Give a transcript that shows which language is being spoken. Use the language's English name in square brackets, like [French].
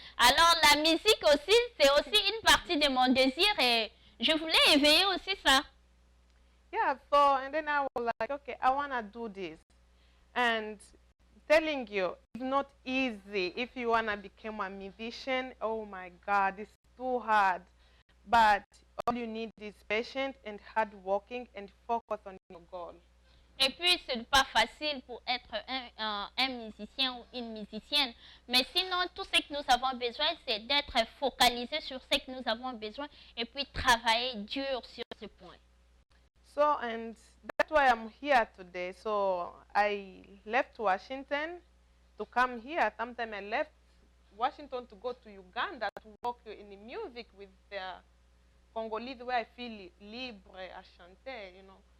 [French] Alors la musique aussi, c'est aussi une partie de mon désir et je voulais éveiller aussi ça. [English] Yeah, so, and then I was like, okay, I want to do this. And telling you, it's not easy. If you want to become a musician, oh my God, it's too hard. But all you need is patience and hard working and focus on your goal. [French] Et puis, ce n'est pas facile pour être un musicien ou une musicienne. Mais sinon, tout ce que nous avons besoin, c'est d'être focalisé sur ce que nous avons besoin et puis travailler dur sur ce point. [English] So, and that's why I'm here today. So, I left Washington to come here. Sometime I left Washington to go to Uganda to work in the music with the Congolese where I feel libre à chanter, you know.